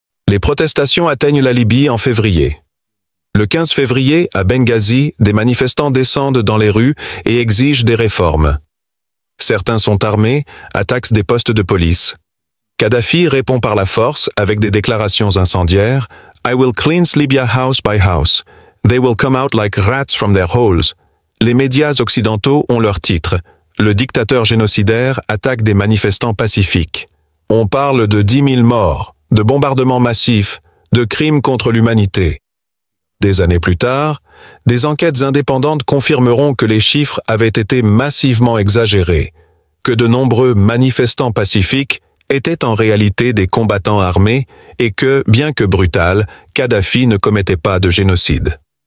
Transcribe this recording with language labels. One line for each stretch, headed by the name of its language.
French: Les protestations atteignent la Libye en février. Le 15 février, à Benghazi, des manifestants descendent dans les rues et exigent des réformes. Certains sont armés, attaquent des postes de police. Kadhafi répond par la force avec des déclarations incendiaires.
English: « I will cleanse Libya house by house. They will come out like rats from their holes. »
French: Les médias occidentaux ont leur titre. Le dictateur génocidaire attaque des manifestants pacifiques. On parle de 10 000 morts, de bombardements massifs, de crimes contre l'humanité. Des années plus tard, des enquêtes indépendantes confirmeront que les chiffres avaient été massivement exagérés, que de nombreux manifestants pacifiques étaient en réalité des combattants armés et que, bien que brutal, Kadhafi ne commettait pas de génocide.